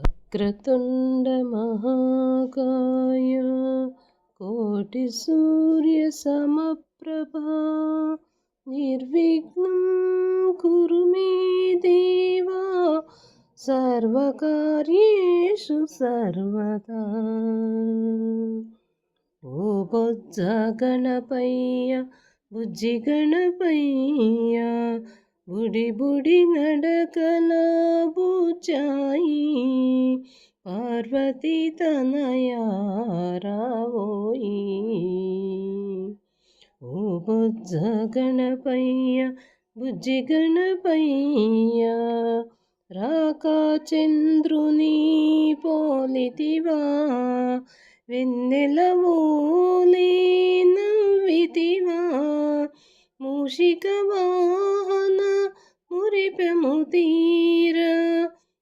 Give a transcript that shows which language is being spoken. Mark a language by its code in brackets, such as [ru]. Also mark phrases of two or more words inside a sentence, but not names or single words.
[sa] वक्रतुण्डमहाकाय कोटिसूर्यसमप्रभा निर्विघ्नं कुरु मे देवा सर्वकार्येषु सर्वदा। [te] ओ बొజ్జ గణపయ్య బుజ్జి గణపయ్య బుడి బుడి నడకల బుజ్జాయి పార్వతీ తనయా రావోయి। ఓ బొజ్జ గణపయ్య బుజ్జి గణపయ్య రాకా చంద్రుని పోలితివా వెన్నెలవోలే నవ్వితివా మూషిక వాహన మురిపెము తీర